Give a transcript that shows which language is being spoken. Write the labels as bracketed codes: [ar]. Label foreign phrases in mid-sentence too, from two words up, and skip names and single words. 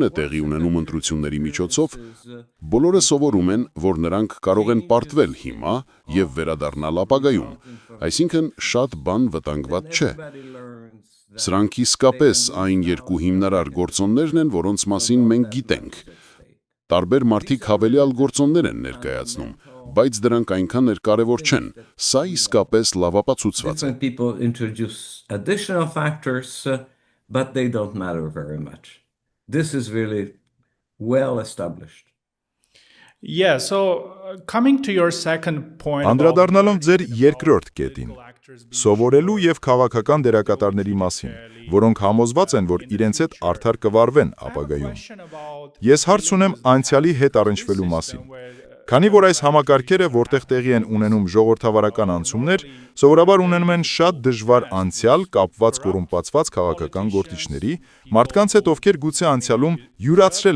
[hy] է տեղի ունենում ընտրությունների միջոցով, բոլորը սովորում են, որ նրանք կարող են պարտվել հիմա եւ վերադառնալ ապագայում, այսինքն շատ բան վտանգված չէ։ Սրանք իսկապես այն երկու հիմնարար գործոններն են, որոնց մասին մենք գիտենք։ Տարբեր մարդիկ հավելյալ գործոններ են ներկայացնում, բայց դրանք այնքան էլ կարևոր չեն։ Սա իսկապես լավ ապացուցված է։ [en] But they don't matter very much. This is really well established. Yeah, so coming to your second point. [hy] Անդրադառնալով ձեր երկրորդ կետին, սովորելու եւ քաղաքական դերակատարների մասին, որոնք համոզված են, որ իրենց հետ արդար կվարվեն ապագայում։ Ես հարց ունեմ անցյալի հետ առնչվելու մասին։ Քանի որ այս համակարգերը, որտեղ տեղի են ունենում ժողովրդավարական անցումներ, սովորաբար ունենում են շատ դժվար անցյալ կապված կոռումպացված քաղաքական գործիչների, մարդկանց հետ, ովքեր գուցե անցյալում յուրացրել